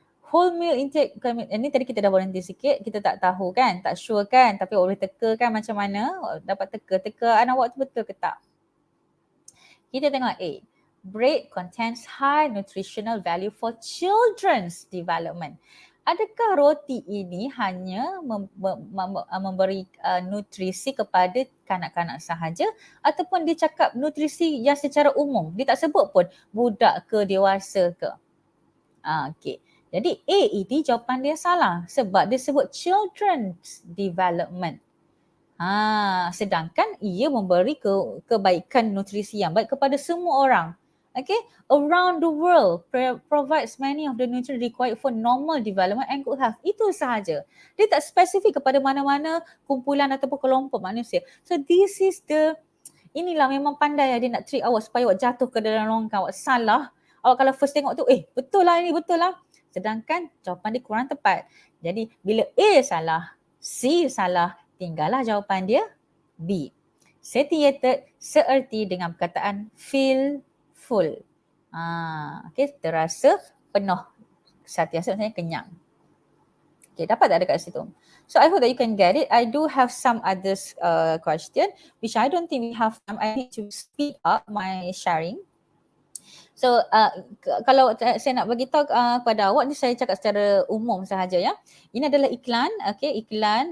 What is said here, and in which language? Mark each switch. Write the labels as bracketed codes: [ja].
[en] Whole meal intake, [ms] ini tadi kita dah berhenti sikit, kita tak tahu kan, tak sure kan, tapi awak boleh teka kan macam mana, dapat teka awak tu betul ke tak. Kita tengok A. [en] Bread contains high nutritional value for children's development. [ms] Adakah roti ini hanya memberi nutrisi kepada kanak-kanak sahaja ataupun dia cakap nutrisi yang secara umum? Dia tak sebut pun budak ke dewasa ke. Okay. Jadi A ini jawapan dia salah sebab dia sebut children's development. Sedangkan ia memberi kebaikan nutrisi yang baik kepada semua orang. [en] Okay, around the world provides many of the nutrients required for normal development and good health. [ms] Itu sahaja. Dia tak spesifik kepada mana-mana kumpulan ataupun kelompok manusia. [en] So this is [ms] inilah memang pandai dia nak trick awak supaya awak jatuh ke dalam longkang, awak salah. Awak kalau first tengok tu, betul lah ini, betul lah. Sedangkan jawapan dia kurang tepat. Jadi bila A salah, C salah, tinggallah jawapan dia B. Satiated seerti dengan perkataan feel full. Okay, terasa penuh. Satiated maksudnya kenyang. Okay, dapat tak ada kat situ? [en] So I hope that you can get it. I do have some other question which I don't think we have time. I need to speed up my sharing. [ms] So kalau saya nak bagi tahu kepada awak ni, saya cakap secara umum sahaja ya. Ini adalah iklan, okey, iklan.